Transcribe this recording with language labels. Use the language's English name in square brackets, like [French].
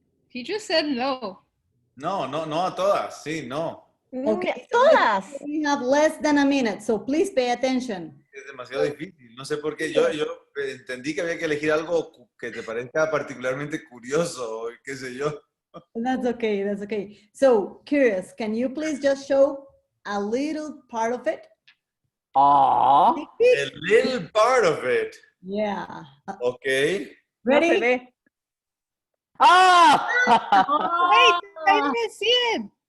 [English] He just said no. [Spanish] No a todas. Sí, no. [English] Okay, [Spanish] todas. [English] We have less than a minute, so please pay attention. [Spanish] Es demasiado difícil. No sé por qué. Yo entendí que había que elegir algo que te parezca particularmente curioso, qué sé yo. [English] That's okay, that's okay. So, curious, can you please just show a little part of it? Aww. A little part of it. Yeah. Okay. [Spanish] No se [English] Ready? [Spanish] ve. Ah! [English] Wait, I didn't see it.